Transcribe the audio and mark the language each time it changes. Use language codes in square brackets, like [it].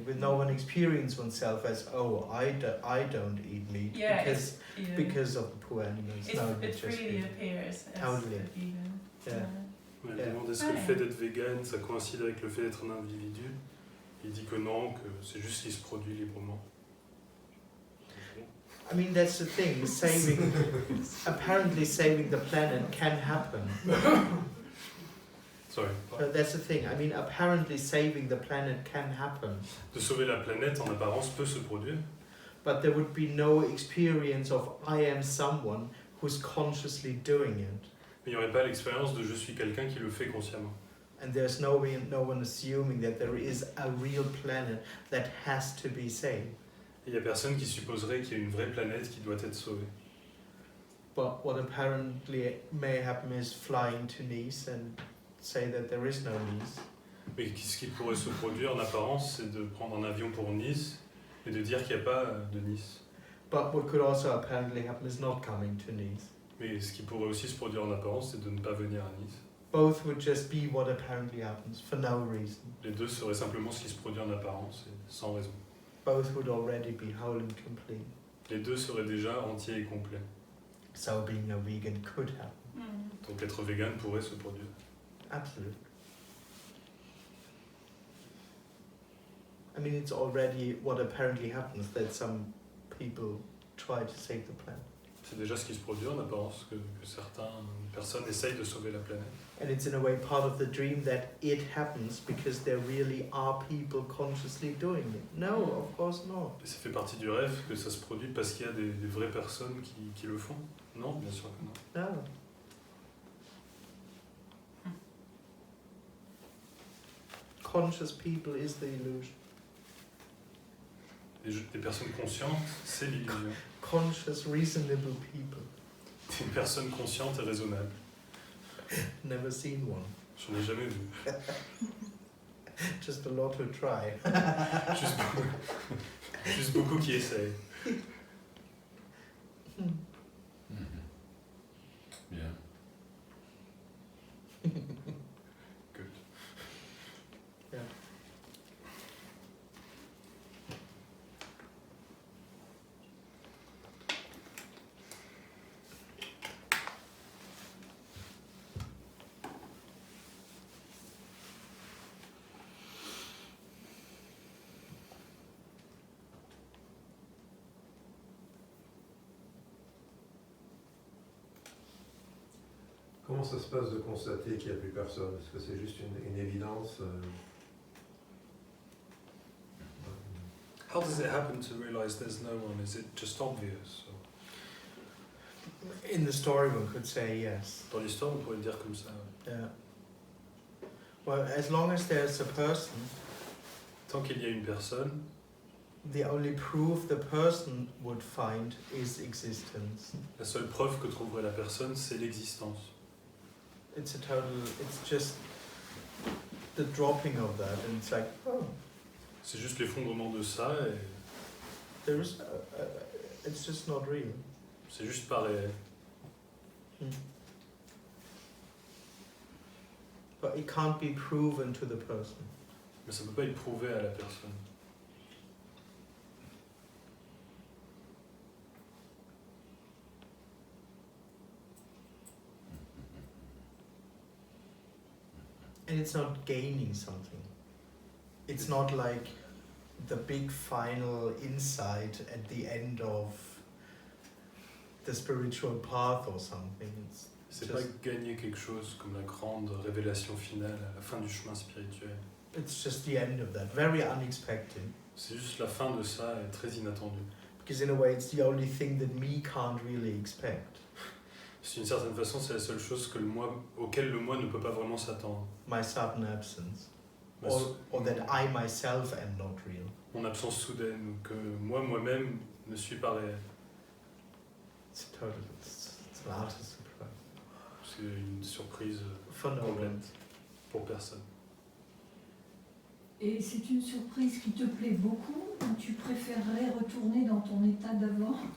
[en] With no one experience oneself as I don't eat meat Yeah, because of the poor animals. it just really be- appears as Totally. a vegan. Yeah. [fr] Elle [en] Yeah. [fr] demande est-ce que le fait d'être vegan, ça coïncide avec le fait d'être un individu. Il dit que non, que c'est juste ce qui se produit librement. [en] I mean, that's the thing. Apparently saving the planet can happen. Sorry. That's the thing. I mean, apparently saving the planet can happen. [fr] De sauver la planète en apparence peut se produire, [en] But there would be no experience of I am someone who's consciously doing it. [fr] mais il n'y aurait pas l'expérience de je suis quelqu'un qui le fait consciemment. [en] And there's no one assuming that there is a real planet that has to be saved. [fr] Et il n'y a personne qui supposerait qu'il y a une vraie planète qui doit être sauvée. [en] But what apparently may happen is flying to Nice and say that there is no Nice. [fr] Mais ce qui pourrait se produire en apparence, c'est de prendre un avion pour Nice et de dire qu'il n'y a pas de Nice. [en] But what could also apparently happen is not coming to Nice. [fr] Mais ce qui pourrait aussi se produire en apparence, c'est de ne pas venir à Nice. [en] Both would just be what apparently happens for no reason. [fr] Les deux seraient simplement ce qui se produit en apparence et sans raison. [en] Both would already be whole and complete. [fr] Les deux seraient déjà entiers et complets. [en] So being a vegan could happen. [fr] Donc être vegan pourrait se produire. [en] Absolutely. I mean, it's already what apparently happens that some people try to save the planet. [fr] C'est déjà ce qui se produit en apparence, que certaines personnes essayent de sauver la planète. [en] And it's in a way part of the dream that it happens because there really are people consciously doing it. No, of course not. [fr] Et ça fait partie du rêve que ça se produit parce qu'il y a des vraies personnes qui le font. Non, bien sûr que non. [en] No. Conscious people is the illusion. [fr] Des personnes conscientes, c'est l'illusion. [en] Conscious, reasonable people. [fr] Des personnes conscientes et raisonnables. [en] Never seen one. [fr] J'en ai jamais vu. [en] Just a lot to try. [fr] Juste beaucoup qui essayent. Bien. [en] Good. Yeah. [fr] Comment ça se passe de constater qu'il n'y a plus personne? Est-ce que c'est juste une évidence [en] How does it happen to realize there's no one? Is it just obvious? Or... In the story, one could say yes. [fr] Dans l'histoire, on pourrait le dire comme ça. [en] Yeah. Well, as long as there's a person, [fr] Tant qu'il y a une personne, [en] the only proof the person would find is existence. [fr] la seule preuve que trouverait la personne, c'est l'existence. [en] It's just the dropping of that, and it's like, oh, [fr] C'est juste l'effondrement de ça et [en] there is, it's just not real. [fr] c'est juste pas réel. [en] But it can't be proven to the person. [fr] Mais ça peut pas être prouvé à la personne. [en] And it's not gaining something. It's not like the big final insight at the end of the spiritual path or something. [fr] C'est [en] Just- [fr] pas gagner quelque chose comme la grande révélation finale à la fin du chemin spirituel. [en] It's just the end of that, very unexpected. [fr] C'est juste la fin de ça et très inattendu. [en] Because in a way, it's the only thing that me can't really expect. [fr] D'une certaine façon, c'est la seule chose que auquel le moi ne peut pas vraiment s'attendre. [en] My sudden absence. [fr] Ma- [en] Or that I myself am not real. [fr] Mon absence soudaine, ou que moi-même ne suis pas réel. [en] It's an artist's surprise. [fr] C'est une surprise [en] For no one. [fr] complète pour personne. Et c'est une surprise qui te plaît beaucoup ou tu préférerais retourner dans ton état d'avant?